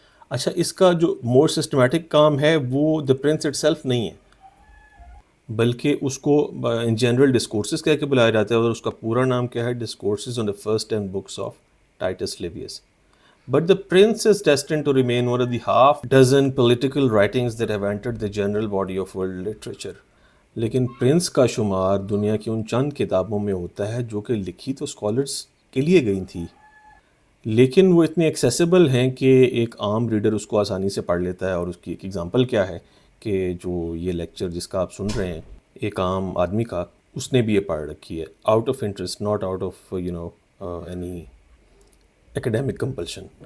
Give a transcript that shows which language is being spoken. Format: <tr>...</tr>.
<ur>اچھا، اس کا جو مور سسٹمیٹک کام ہے وہ</ur> <en>the prince itself</en> <ur>نہیں ہے، بلکہ اس کو ان جنرل ڈسکورسز کہہ کے بلایا جاتا ہے، اور اس کا پورا نام کیا ہے؟</ur> <en>Discourses on the first 10 books of Titus Livius. But the prince is destined to remain one of the half dozen political writings that have entered the general body of world literature.</en> <ur>لیکن prince کا شمار دنیا کی ان چند کتابوں میں ہوتا ہے جو کہ لکھی تو اسکالرس کے لیے گئی تھی، لیکن وہ اتنے ایکسیسیبل ہیں کہ ایک عام ریڈر اس کو آسانی سے پڑھ لیتا ہے. اور اس کی ایک ایگزامپل کیا ہے کہ جو یہ لیکچر جس کا آپ سن رہے ہیں، ایک عام آدمی کا، اس نے بھی یہ پڑھ رکھی ہے</ur> <en>Out of interest, not out of any academic compulsion.</en>